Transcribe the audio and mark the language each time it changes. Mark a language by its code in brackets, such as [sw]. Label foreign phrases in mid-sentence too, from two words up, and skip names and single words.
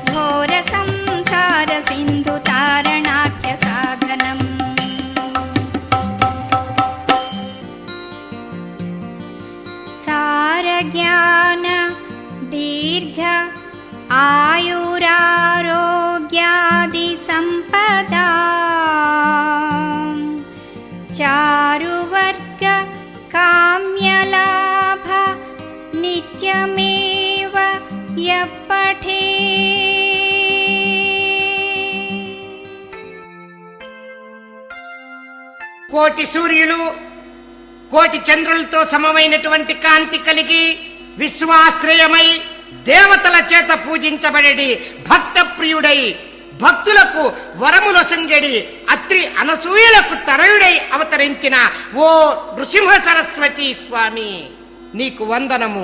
[sa] घोरसंसारसिन्धुतारणाख्य साधनम् सारज्ञान दीर्घ आयुरारोग्यादिसम्पदा चारुवर्ग काम्यलाभ नित्यमेव यः पठेत् [te] కోటి సూర్యులు కోటి చంద్రులతో సమమైనటువంటి కాంతి కలిగి విశ్వాశ్రయమై దేవతల చేత పూజించబడేది భక్త ప్రియుడై భక్తులకు వరములొసంగడి అత్రి అనసూయలకు తనయుడై అవతరించిన ఓ నృసింహ సరస్వతి స్వామి, నీకు వందనము.